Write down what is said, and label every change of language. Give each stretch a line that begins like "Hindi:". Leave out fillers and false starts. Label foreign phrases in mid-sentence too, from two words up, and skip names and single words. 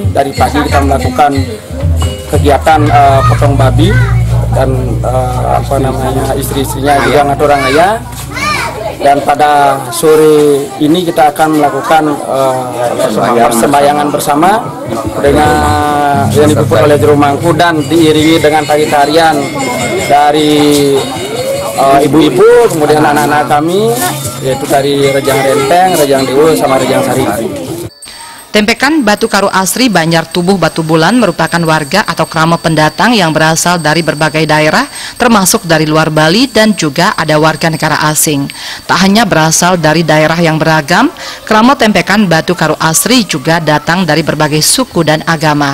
Indonesian: Dari pagi kita melakukan kegiatan potong babi dan istri-istrinya juga ngatur rangaya, dan pada sore ini kita akan melakukan persembahyangan bersama dengan yang dipimpin oleh juru mangku dan diiringi dengan tari-tarian dari ibu-ibu, kemudian anak-anak kami, yaitu dari rejang renteng, rejang dewa, sama rejang sari. Tempekan Batu Karu Asri Banjar Tubuh Batu Bulan merupakan warga atau krama pendatang yang berasal dari berbagai daerah, termasuk dari luar Bali dan juga ada warga negara asing. Tak hanya berasal dari daerah yang beragam, krama Tempekan Batu Karu Asri juga datang dari berbagai suku dan agama.